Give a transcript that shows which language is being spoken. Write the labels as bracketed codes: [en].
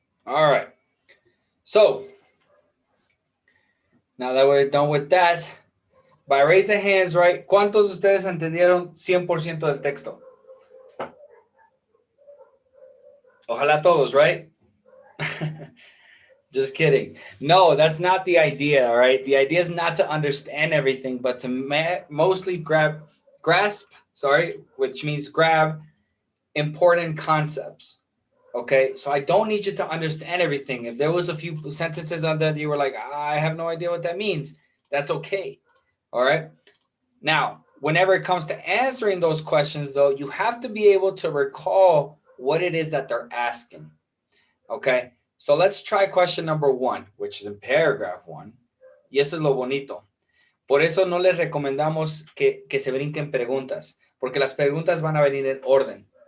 [en] All right. So, now that we're done with that, by raise of hands, right? [es] ¿Cuántos de ustedes entendieron 100% del texto? Ojalá todos, right? [en] Just kidding. No, that's not the idea, all right? The idea is not to understand everything, but to mostly grasp, which means grab important concepts. Okay, so I don't need you to understand everything. If there was a few sentences on there that you were like, I have no idea what that means, that's okay. All right. Now, whenever it comes to answering those questions, though, you have to be able to recall what it is that they're asking. Okay, so let's try question number 1, which is in paragraph 1. [es] Y eso es lo bonito. Por eso no les recomendamos que se brinquen preguntas, porque las preguntas van a venir en orden.